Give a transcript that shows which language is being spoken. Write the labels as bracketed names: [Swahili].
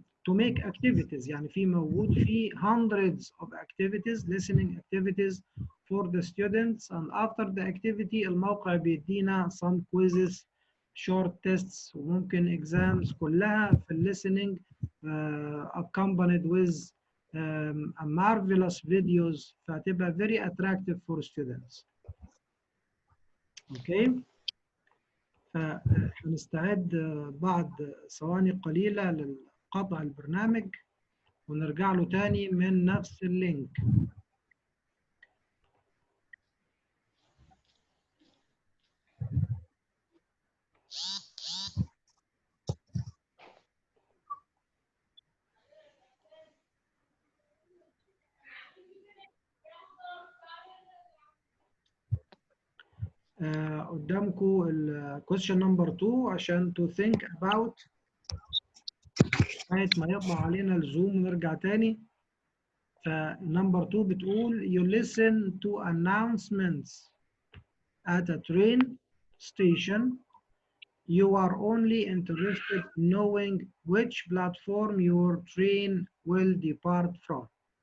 [English] to make activities، [Arabic] يعني في موجود فيه [English] hundreds of activities listening activities for the students، and after the activity [Arabic] الموقع بيدينا [English] some quizzes short tests [Arabic] وممكن [English] exams [Arabic] كلها في [English] listening accompanied with a marvelous videos، [Arabic] فهتبقى [English] very attractive for students. [Arabic] اوكي، فهنستعد بعد ثواني قليلة لقطع البرنامج ونرجع له تاني من نفس اللينك. قدامكم ال question number 2 عشان [English] to think about [Arabic] لغاية ما يطلع علينا الزوم ونرجع تاني. فنمبر 2 بتقول [English] you listen to announcements at a train station. You are only interested in knowing which platform your train will depart from.